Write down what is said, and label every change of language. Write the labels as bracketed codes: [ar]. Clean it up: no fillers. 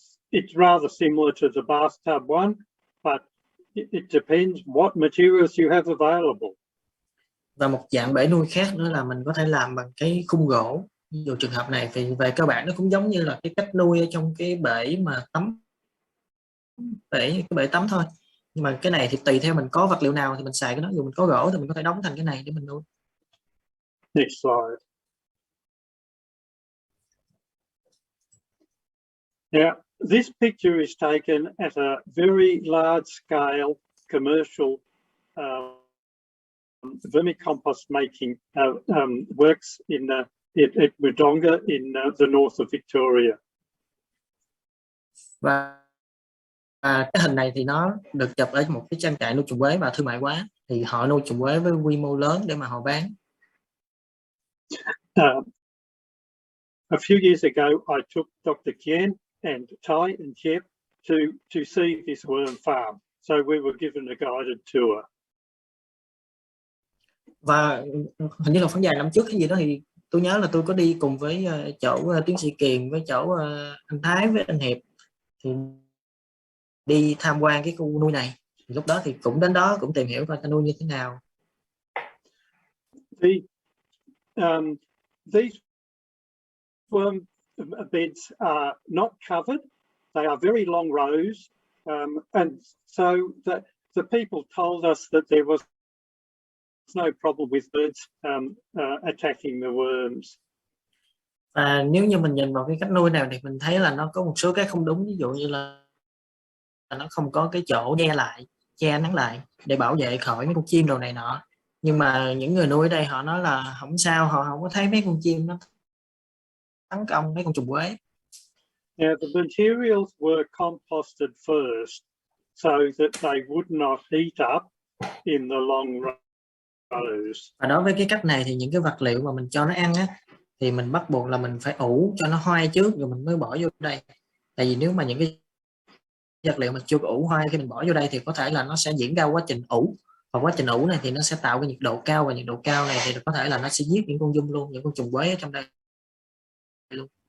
[en] It's rather similar to the bathtub one, but it depends what materials you have available. [vi] Và một dạng bể nuôi khác nữa là mình có thể làm bằng cái khung gỗ. Ví dụ trường hợp này thì về cơ bản nó cũng giống như là cái cách nuôi ở trong cái bể mà tắm, cái bể tắm thôi. Nhưng mà cái này thì tùy theo mình có vật liệu nào thì mình xài cái đó. Dù mình có gỗ thì mình có thể đóng thành cái này để mình nuôi. [en] Next slide. Now, this picture is taken at a very large scale commercial vermicompost making works in at Wodonga in the north of Victoria. [vi] Và cái hình này thì nó được chụp ở một cái trang trại nuôi trồng quế và thương mại hóa, thì họ nuôi trồng quế với quy mô lớn để mà họ bán. [en] A few years ago, I took Dr. Kian and Thời and Jeff to see this worm farm. So we were given a guided tour. [vi] Và hình như là khoảng vài năm trước cái gì đó thì tôi nhớ là tôi có đi cùng với chỗ tiến sĩ Kiền, với chỗ anh Thái, với anh Hiệp, thì đi tham quan cái khu nuôi này. Thì lúc đó thì cũng đến đó cũng tìm hiểu coi ta nuôi như thế nào. [en] These worm beds are not covered. They are very long rows, and so the people told us that there was no problem with birds attacking the worms. [vi] Và nếu như mình nhìn vào cái cách nuôi nào thì mình thấy là nó có một số cái không đúng, ví dụ như là nó không có cái chỗ che nắng lại để bảo vệ khỏi mấy con chim đồ này nọ. Nhưng mà những người nuôi ở đây họ nói là không sao, họ không có thấy mấy con chim nó tấn công mấy con trùng quế. [en] Now the materials were composted first so that they would not heat up in the long rows. [vi] Và đối với cái cách này thì những cái vật liệu mà mình cho nó ăn á, thì mình bắt buộc là mình phải ủ cho nó hoai trước rồi mình mới bỏ vô đây. Tại vì nếu mà những cái vật liệu mà chưa ủ hoai khi mình bỏ vô đây thì có thể là nó sẽ diễn ra quá trình ủ, và quá trình ủ này thì nó sẽ tạo cái nhiệt độ cao, và nhiệt độ cao này thì có thể là nó sẽ giết những con giun luôn, những con trùng quế ở trong đây luôn.